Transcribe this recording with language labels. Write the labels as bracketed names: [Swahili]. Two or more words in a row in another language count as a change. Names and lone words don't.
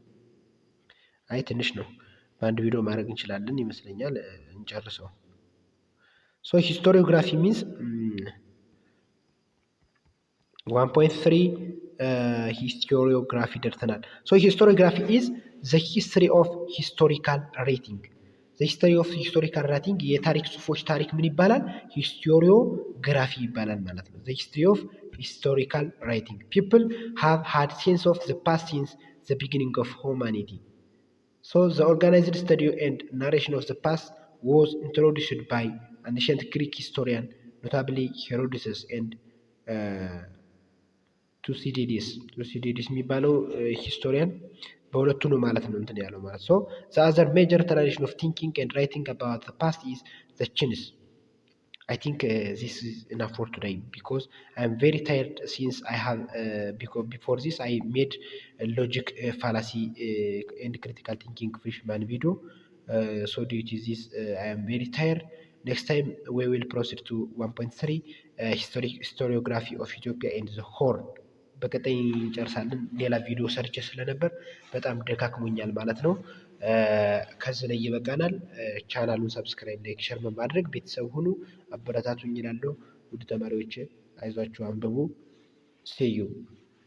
[Amharic] አይ ትንሽ ነው። በአንድ ቪዲዮ ማድረግ እንችላለን ይመስለኛል። እንጨርሰው። ሶ [English] historiography means [Amharic] 1.3 ሂስቶሪዮግራፊ ደርሰናል። ሶ [English] historiography is the history of historical writing history of historical writing [Amharic] የታሪክ ጽሁፎች ታሪክ ምን ይባላል? ሂስቶሪዮግራፊ ይባላል ማለት ነው። [English] history of historical writing people have had sense of the past since the beginning of humanity so the organized study and narration of the past was introduced by ancient Greek historian, notably Herodotus and ቱሲዲዲስ [Amharic] የሚባለው ሂስቶሪያን በሁለቱ ነው ማለት ነው እንትን ያለው ማለት ሶ [English] the other major tradition of thinking and writing about the past is the Chinese. I think this is enough for today because I am very tired since I have because before this I made a logic fallacy and critical thinking freshman video. So due to this I am very tired. Next time we will proceed to 1.3 historiography of Ethiopia and the Horn. [Amharic] በቀጣይ እንጨርሳለን። ሌላ ቪዲዮ ሰርቼ ስለነበር በጣም ደካክሞኛል ማለት ነው። ከዚህ ላይ ይበቃናል። ቻናሉን ሰብስክራይብ፣ ላይክ፣ ሸር በማድረግ ቤተሰብ ሁኑ፣ አበረታቱኝ እላለሁ። ውድ ተማሪዎቼ አይዟችሁ፣ አንብቡ። ሴዩ